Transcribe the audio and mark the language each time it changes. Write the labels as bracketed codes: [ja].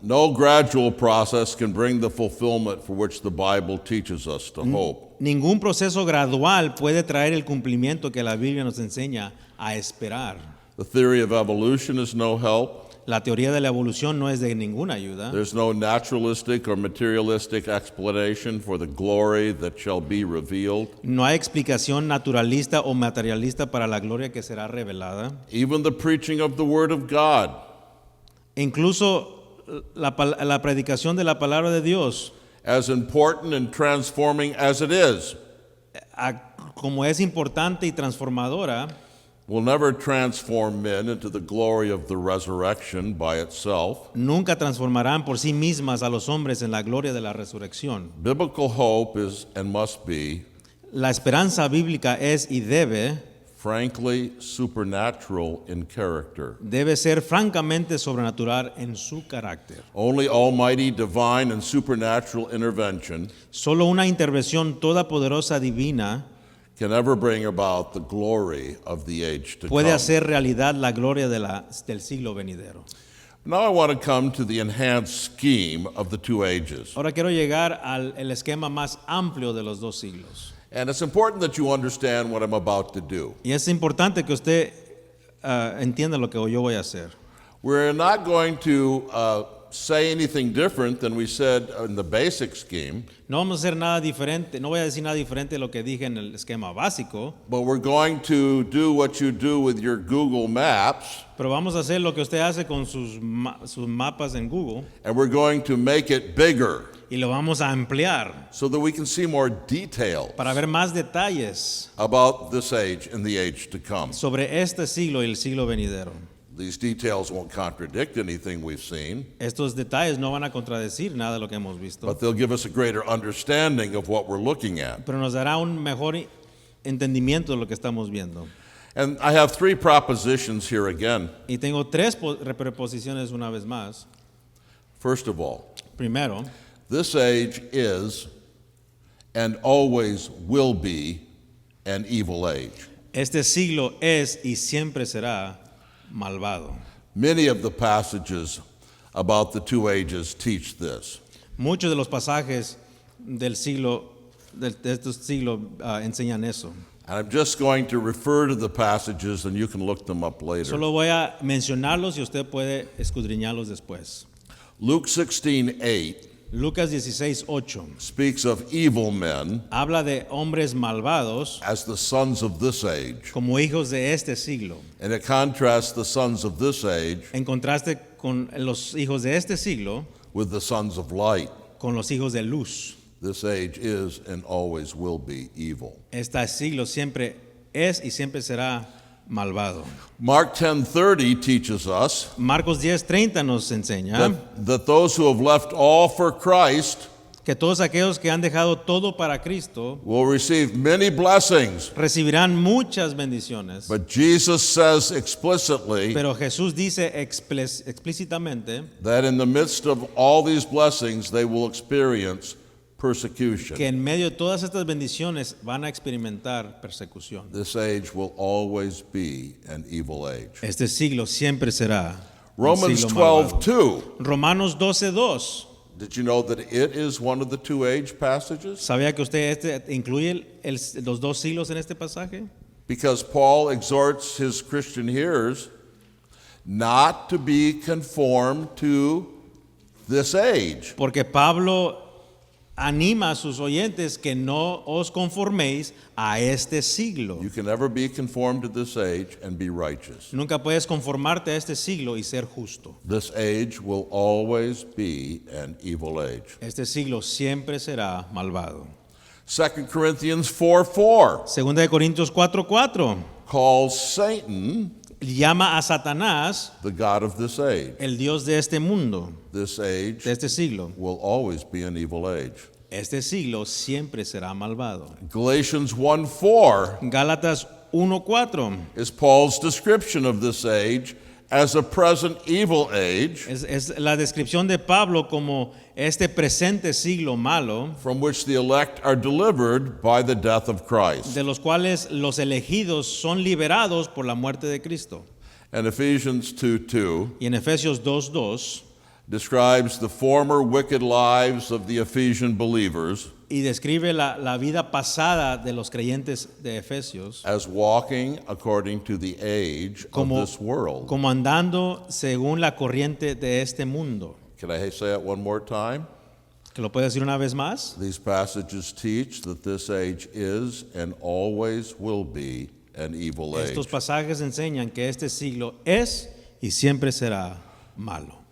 [en] No gradual process can bring the fulfillment for which the Bible teaches us to hope. [es] Ningún proceso gradual puede traer el cumplimiento que la Biblia nos enseña a esperar. [en] The theory of evolution is no help. [es] La teoría de la evolución no es de ninguna ayuda. [en] There's no naturalistic or materialistic explanation for the glory that shall be revealed. [es] No hay explicación naturalista o materialista para la gloria que será revelada. [en] Even the preaching of the Word of God [es] Incluso la predicación de la palabra de Dios, [en] as important and transforming as it is, [es] como es importante y transformadora, [en] will never transform men into the glory of the resurrection by itself. [es] nunca transformarán por sí mismas a los hombres en la gloria de la resurrección. [en] Biblical hope is and must be, [es] La esperanza bíblica es y [en] frankly, supernatural in character. [es] debe ser francamente sobrenatural en su carácter. [en] Only almighty, divine, and supernatural intervention [es] Solo una intervención todopoderosa divina [en] can ever bring about the glory of the age to [es] puede [en] come. [es] hacer realidad la gloria del siglo venidero. [en] Now I want to come to the enhanced scheme of the two ages. [es] Ahora quiero llegar al el esquema más amplio de los dos siglos. [en] And it's important that you understand what I'm about to do. [es] Y es importante que usted entienda lo que yo voy a hacer. [en] We're not going to say anything different than we said in the basic scheme, [es] No vamos a hacer nada diferente, no voy a decir nada diferente de lo que dije en el esquema básico, [en] but we're going to do what you do with your Google Maps, [es] pero vamos a hacer lo que usted hace con sus mapas en Google [en] and we're going to make it bigger [es] y lo vamos a ampliar [en] so that we can see more detail [es] para ver más detalles [en] about this age and the age to come. [es] sobre este siglo y el siglo venidero. [en] These details won't contradict anything we've seen, [es] Estos detalles no van a contradecir nada de lo que hemos visto, [en] but they'll give us a greater understanding of what we're looking at. [es] pero nos dará un mejor entendimiento de lo que estamos viendo. [en] And I have three propositions here again. [es] Y tengo tres preposiciones una vez más. [en] First of all, [es] Primero, [en] this age is and always will be an evil age. [es] este siglo es y siempre será malvado. [en] Many of the passages about the two ages teach this. [es] Muchos de los pasajes del siglo, de estos siglos enseñan eso. [en] And I'm just going to refer to the passages and you can look them up later. [es] Solo voy a mencionarlos y usted puede escudriñarlos después. [en] Luke 16:8 [es] Lucas 16:8 [en] speaks of evil men [es] habla de hombres malvados [en] as the sons of this age. [es] como hijos de este siglo, [en] And it contrasts the sons of this age [es] en contraste con los hijos de este siglo, [en] with the sons of light. [es] con los hijos de luz. [en] This age is and always will be evil. [es] Este siglo siempre es y siempre será malvado. [en] Mark 10:30 teaches us [es] Marcos 10:30 nos enseña [en] that those who have left all for Christ [es] que todos aquellos que han dejado todo para Cristo [en] will receive many blessings. [es] recibirán muchas bendiciones. [en] But Jesus says explicitly [es] Pero Jesús dice explícitamente [en] that in the midst of all these blessings, they will experience persecution. [es] que en medio de todas estas bendiciones van a experimentar persecución. [en] This age will always be an evil age. [es] Este siglo siempre será un [en] Romans [es] siglo malvado. [en] 12:2. [es] Romanos 12:2. [en] Did you know that it is one of the two age passages? [es] ¿Sabía que usted incluye los dos siglos en este pasaje? [en] Because Paul exhorts his Christian hearers not to be conformed to this age. [es] Porque Pablo anima a sus oyentes que no os conforméis a este siglo. [en] You can never be conformed to this age and be righteous. [es] Nunca puedes conformarte a este siglo y ser justo. [en] This age will always be an evil age. [es] Este siglo siempre será malvado. [en] 2 Corinthians 4:4 [es] Segunda de Corintios 4:4 [en] calls Satan [es] llama a Satanás [en] the god of this age. [es] el Dios de este mundo, [en] This age [es] de este siglo. [en] will always be an evil age. [es] Este siglo siempre será malvado. [en] Galatians 1:4 [es] Gálatas 1:4 [en] is Paul's description of this age as a present evil age [es] es la descripción de Pablo como este presente siglo malo, [en] from which the elect are delivered by the death of Christ. [es] de los cuales los elegidos son liberados por la muerte de Cristo. [en] And Ephesians 2:2 [es] Y en Efesios 2:2 [en] describes the former wicked lives of the Ephesian believers [es] y describe la vida pasada de los creyentes de Efesios [en] as walking according to the age [es] como, [en] of this world. [es] como andando según la corriente de este mundo. [en] Can I say it one more time? [es] ¿Que lo puede decir una vez más? [en] These passages teach that this age is and always will be an evil age. [es] Estos pasajes enseñan que este siglo es y siempre será malo.